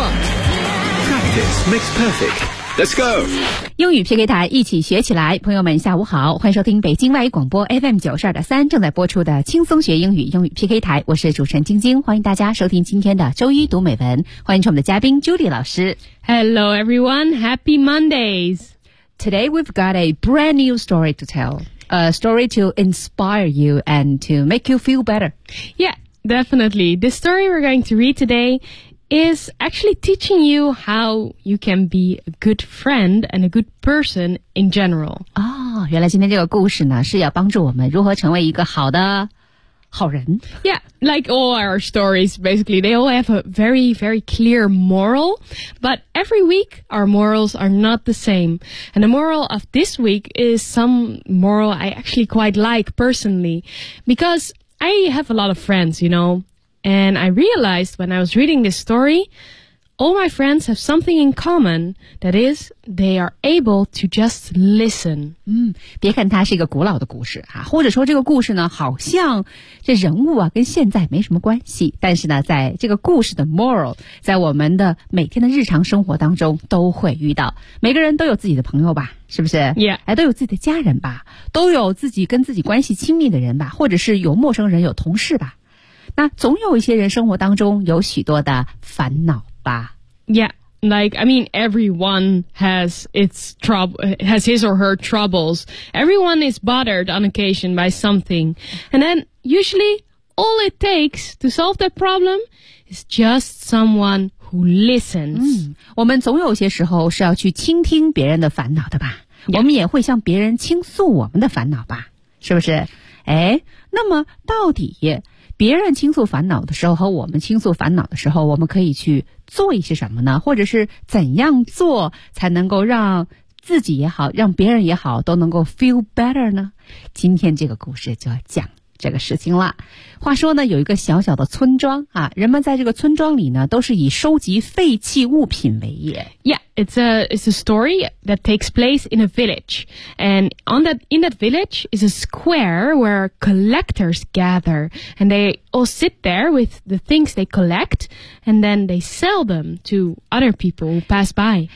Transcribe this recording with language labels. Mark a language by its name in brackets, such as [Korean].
[English] Practice makes perfect. Let's go! [Chinese] 英语 PK 台一起学起来，朋友们下午好，欢迎收听北京外语广播 FM92.3 正在播出的轻松学英语英语 PK 台，我是主持人晶晶，欢迎大家收听今天的周一读美文，欢迎我们的嘉宾 Judy 老师。 [English] Hello everyone, happy Mondays! Today we've got a brand new story to tell, a story to inspire you and to make you feel better. Yeah, definitely. The story we're going to read today is actually teaching you how you can be a good friend and a good person in general. [Chinese] 哦，原来今天这个故事呢，是要帮助我们如何成为一个好的好人。 [English] Yeah, like all our stories, basically, they all have a very, very clear moral. But every week, our morals are not the same. And the moral of this week is some moral I actually quite like personally. Because I have a lot of friends, you know. And I realized when I was reading this story, all my friends have something in common. That is, they are able to just listen. [Chinese] 别看它是一个古老的故事啊，或者说这个故事呢，好像这人物啊跟现在没什么关系。但是呢，在这个故事的 moral， 在我们的每天的日常生活当中都会遇到。每个人都有自己的朋友吧。是不是 [English] ？Yeah， [Chinese] 哎，都有自己的家人吧，都有自己跟自己关系亲密的人吧，或者是有陌生人，有同事吧。那总有一些人生活当中有许多的烦恼吧。 [English] Yeah, like, I mean, everyone has its trouble, has his or her troubles. Everyone is bothered on occasion by something. And then, usually, all it takes to solve that problem is just someone who listens. [Chinese] 我们总有些时候是要去倾听别人的烦恼的吧。 [English] Yeah. [Chinese] 我们也会向别人倾诉我们的烦恼吧。是不是？哎，那么到底别人倾诉烦恼的时候和我们倾诉烦恼的时候，我们可以去做一些什么呢？或者是怎样做才能够让自己也好，让别人也好，都能够 [English] feel better [Chinese] 呢？今天这个故事就要讲这个事情了。话说呢，有一个小小的村庄啊，人们在这个村庄里呢，都是以收集废弃物品为业。 [English] Yeah, it's a story that takes place in a village. And in that village is a square where collectors gather. And they all sit there with the things they collect, and then they sell them to other people who pass by.